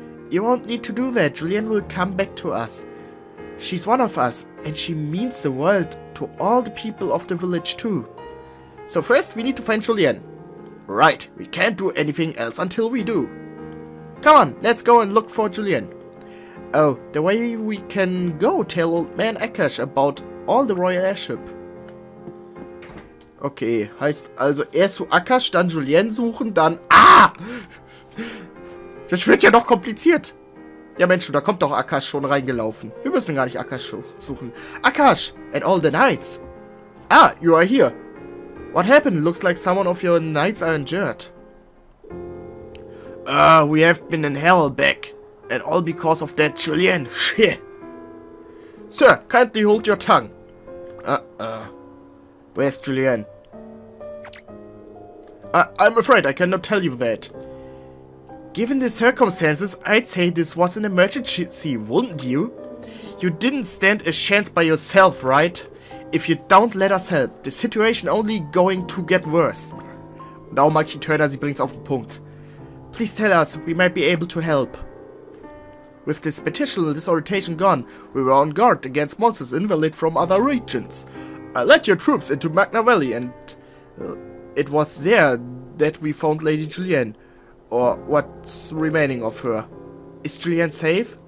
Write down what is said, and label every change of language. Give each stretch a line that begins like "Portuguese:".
English: You won't need to do that. Julian will come back to us. She's one of us, and she means the world to all the people of the village too. So first, we need to find Julian. Right, we can't do anything else until we do. Come on, let's go and look for Julian. Oh, the way we can go tell old man Akash about all the royal airship.
German: Okay, heißt also erst zu Akash, dann Julien suchen, dann... Ah! Das wird ja noch kompliziert. Ja Mensch, da kommt doch Akash schon reingelaufen. Wir müssen gar nicht Akash suchen.
English: Akash and all the knights. Ah, you are here. What happened? Looks like someone of your knights are injured. We have been in hell back. And all because of that Julien. Shit. Sir, kindly hold your tongue. Where's Julien? I'm afraid I cannot tell you that. Given the circumstances, I'd say this was an emergency, wouldn't you? You didn't stand a chance by yourself, right? If you don't let us help, the situation only going to get worse.
German: Now Maki Turner, sie bringt's auf den Punkt.
English: Please tell us, we might be able to help. With this spatial disorientation gone, we were on guard against monsters invalid from other regions. I led your troops into Magna Valley and it was there that we found Lady Julienne. Or what's remaining of her. Is Julienne safe?